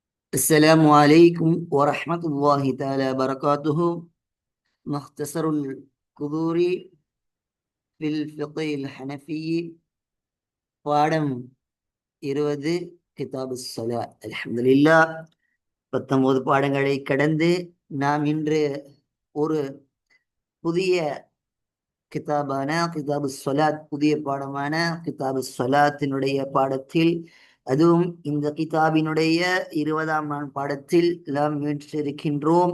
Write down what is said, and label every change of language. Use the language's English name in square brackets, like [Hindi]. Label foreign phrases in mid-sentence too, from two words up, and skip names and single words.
[Arabic] السلام عليكم ورحمة الله تعالى وبركاته. مختصر القدور في الفقه الحنفي பாடம் 20 كتاب الصلاة. அல்ஹம்துலில்லாஹ். [Tamil] 19 பாடங்களை கடந்து நாம் இன்று ஒரு புதிய [Arabic] كتاب الصلاة, [Tamil] புதிய பாடமான கிதாபு ஸலாத்தினுடைய பாடத்தில், அதுவும் இந்த கிதாபினுடைய 20ஆம் நாள் பாடத்தில் நாம் வீற்றிருக்கின்றோம்.